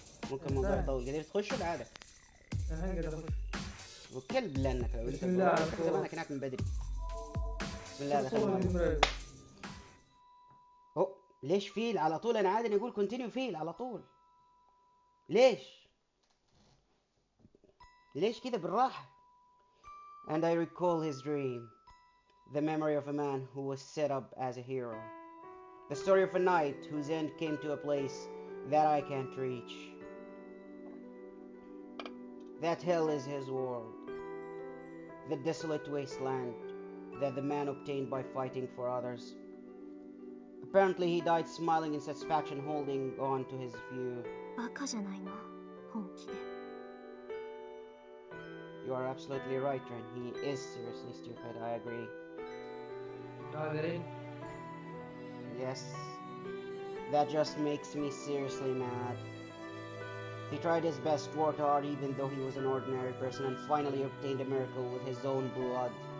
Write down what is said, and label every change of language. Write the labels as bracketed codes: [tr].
[ar] ممكن الموضوع يطول. قدرت تخش ولا عادة؟ الحين قاعد اخش. وكلب لانك لو بسم الله زمانك هناك من بدري. بسم الله دخلنا. هو ليش فيل على طول؟ انا عادي نقول كونتينيو فيل على طول. ليش كذا بالراحة؟ [en] And I recall his dream, the memory of a man who was set up as a hero, the story of a knight whose end came to a place that I can't reach. That hell is his world, the desolate wasteland that the man obtained by fighting for others. Apparently he died smiling in satisfaction, holding on to his view. [ja] バカじゃないの、本気で。 [en] You are absolutely right, Ren. He is seriously stupid. I agree. Yes. That just makes me seriously mad. He tried his best, worked hard even though he was an ordinary person, and finally obtained a miracle with his own blood.